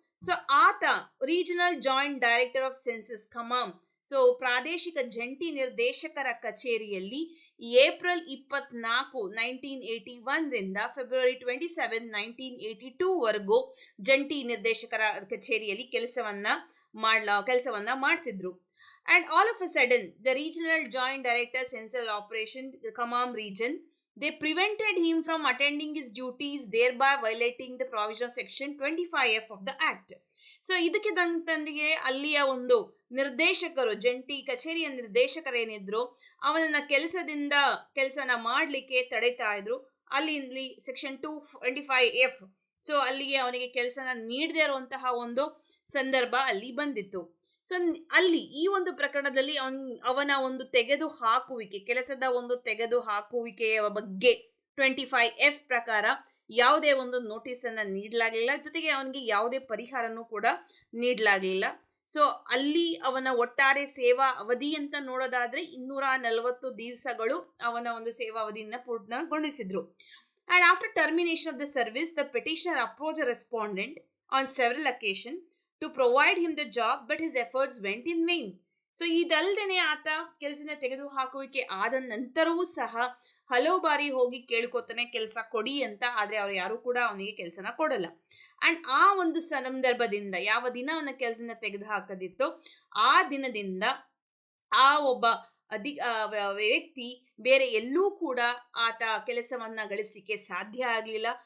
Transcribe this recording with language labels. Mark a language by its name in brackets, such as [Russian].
[Kannada] So ಆತ regional joint director of census ಖಮಾಮ್, so ಪ್ರಾದೇಶಿಕ ಜಂಟಿ ನಿರ್ದೇಶಕರ ಕಚೇರಿಯಲ್ಲಿ ಏಪ್ರಿಲ್ 24, 1981 ರಿಂದ ಫೆಬ್ರವರಿ 27, 1982 ವರೆಗೂ ಜಂಟಿ ನಿರ್ದೇಶಕರ ಕಚೇರಿಯಲ್ಲಿ ಕೆಲಸವನ್ನ ಮಾಡ್ತಿದ್ರು. [English] And all of a sudden, the regional joint director central operation Khammam region, they prevented him from attending his duties, thereby violating the provision of section 25F of the act. [Kannada] So ಇದಕ್ಕೆ ತಂದಿಗೆ ಅಲ್ಲಿಯ ಒಂದು ನಿರ್ದೇಶಕರು, ಜಂಟಿ ಕಚೇರಿಯ ನಿರ್ದೇಶಕರೇನಿದ್ರು, ಅವನನ್ನ ಕೆಲಸನ ಮಾಡಲಿಕ್ಕೆ ತಡೀತಾ ಇದ್ರು. ಅಲ್ಲಿ ಸೆಕ್ಷನ್ 225F, ಸೊ ಅಲ್ಲಿಗೆ ಅವನಿಗೆ ಕೆಲಸನ ನೀಡದೇ ಇರುವಂತಹ ಒಂದು ಸಂದರ್ಭ ಅಲ್ಲಿ ಬಂದಿತ್ತು. ಸೊ ಅಲ್ಲಿ ಈ ಒಂದು ಪ್ರಕರಣದಲ್ಲಿ ಅವನ ಒಂದು ಕೆಲಸದ ಒಂದು ತೆಗೆದುಹಾಕುವಿಕೆಯ ಬಗ್ಗೆ 25F ಪ್ರಕಾರ ಯಾವುದೇ ಒಂದು ನೋಟಿಸ್ ಅನ್ನ ನೀಡಲಾಗಲಿಲ್ಲ, ಜೊತೆಗೆ ಅವನಿಗೆ ಯಾವುದೇ ಪರಿಹಾರನೂ ಕೂಡ ನೀಡಲಾಗಲಿಲ್ಲ. ಸೊ ಅಲ್ಲಿ ಅವನ ಒಟ್ಟಾರೆ ಸೇವಾ ಅವಧಿ ಅಂತ ನೋಡೋದಾದ್ರೆ 240 ದಿವಸಗಳು ಅವನ ಒಂದು ಸೇವಾ ಅವಧಿಯನ್ನ ಪೂರ್ಣಗೊಳಿಸಿದ್ರು. [English] And after termination of the service, the petitioner approached a respondent on several occasions to provide him the job, but his efforts went in vain. [Kannada] So ಇದಲ್ದೇನೆ ಆತ ಕೆಲಸನ ತೆಗೆದುಹಾಕುವಿಕೆ ಆದ ನಂತರವೂ ಸಹ ಹಲವು ಬಾರಿ ಹೋಗಿ ಕೇಳ್ಕೊತಾನೆ ಕೆಲಸ ಕೊಡಿ ಅಂತ, ಆದ್ರೆ ಅವ್ರು ಯಾರು ಕೂಡ ಅವನಿಗೆ ಕೆಲಸನ ಕೊಡಲ್ಲ. ಅಂಡ್ ಆ ಒಂದು ಸಂದರ್ಭದಿಂದ ಯಾವ ದಿನ ಅವನ ಕೆಲಸನ ತೆಗೆದು ಹಾಕದಿತ್ತೋ ಆ ದಿನದಿಂದ ಆ ಒಬ್ಬ ವ್ಯಕ್ತಿ ಬೇರೆ ಎಲ್ಲೂ ಕೂಡ ಆತ ಕೆಲಸವನ್ನ ಗಳಿಸಲಿಕ್ಕೆ ಸಾಧ್ಯ ಆಗಲಿಲ್ಲ.